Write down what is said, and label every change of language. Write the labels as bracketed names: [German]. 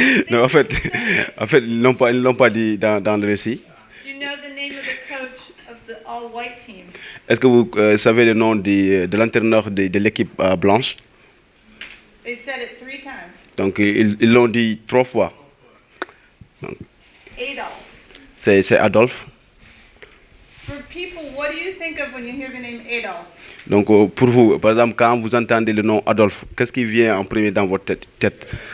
[French] Non, en fait, ils l'ont pas dit dans le récit. [English] Do you know the name of the coach of the all-white team? [French] Est-ce que vous savez le nom de l'entraîneur de l'équipe blanche? [English] They said it 3 times. [French] Donc, ils l'ont dit 3 fois. Donc, [English] Adolf. [French] c'est Adolphe. [English] For people, what do you think of when you hear the name Adolf? [French] Donc, pour vous, par exemple, quand vous entendez le nom Adolphe, qu'est-ce qui vient en premier dans votre tête?